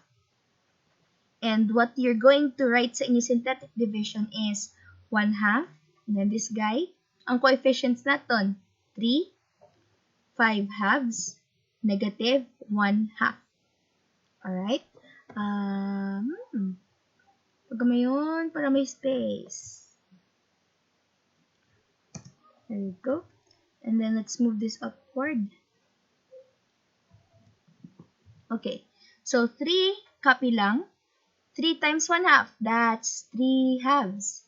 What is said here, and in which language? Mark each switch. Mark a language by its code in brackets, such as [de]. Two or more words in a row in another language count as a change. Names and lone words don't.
[en] And what you're going to write [hil] sa inyong [en] synthetic division is 1/2, and then this guy, [hil] ang coefficients naton, 3, 5/2, negative 1/2. Alright? Pagkamayon, para may space. [en] There we go. And then let's move this upward. Okay. So, 3, copy lang. 3 times 1/2, that's 3/2.